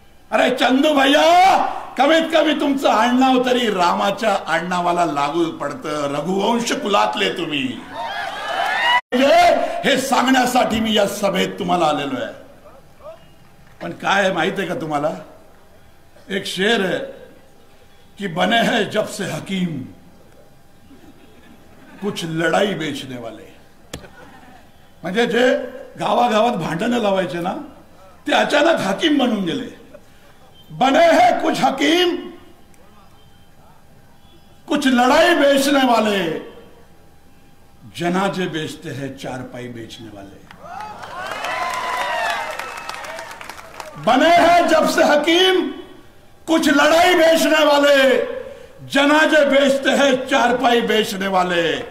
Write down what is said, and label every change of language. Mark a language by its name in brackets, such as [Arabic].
[Marathi] अरे चंदू भैया, कमीत कमी तुमचं आडनाव तरी रामाच्या आडनावाला लागू पडतं. रघुवंश कुलातले तुम्ही. हे सांगण्यासाठी मी या सभेत तुम्हाला आलेलो आहे. पण काय आहे माहित आहे का तुम्हाला? [Hindi] एक शेर है कि बने हैं जब से हकीम कुछ लड़ाई बेचने वाले. [Marathi] म्हणजे जे गावागावात भांडणं लावायचे ना ते अचानक हकीम बनून गेले. [Hindi] बने हैं कुछ हकीम कुछ लड़ाई बेचने वाले, जनाजे बेचते हैं चारपाई बेचने वाले. बने हैं जब से हकीम कुछ लड़ाई बेचने वाले, जनाजे बेचते हैं चारपाई बेचने वाले.